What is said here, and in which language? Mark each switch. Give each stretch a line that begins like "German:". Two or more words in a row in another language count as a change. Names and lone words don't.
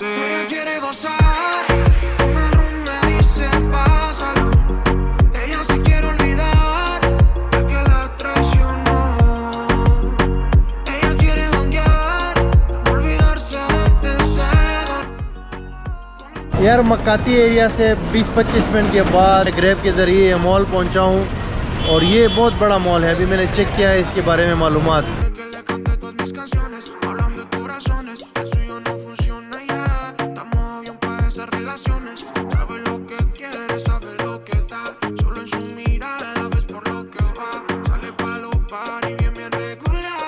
Spanish: Ella quiere gozar, con el rum me dice pásalo. Ella se quiere olvidar del que la traicionó. Ella quiere janguear, olvidarse de ese dolor.
Urdu: یار مکاتی ایریا سے 20-25 منٹ کے بعد گریب کے ذریعے مال پہنچا ہوں اور یہ بہت بڑا مال ہے. ابھی میں نے چیک کیا ہے اس کے بارے میں معلومات.
Spanish: Que le cante todas mis canciones, hablando de corazones. El suyo no funciona ya. Estamos bien para esas relaciones. Sabe lo que quiere, sabe lo que da. Solo en su mirada ves por lo que va. Sale pa' los party bien regular.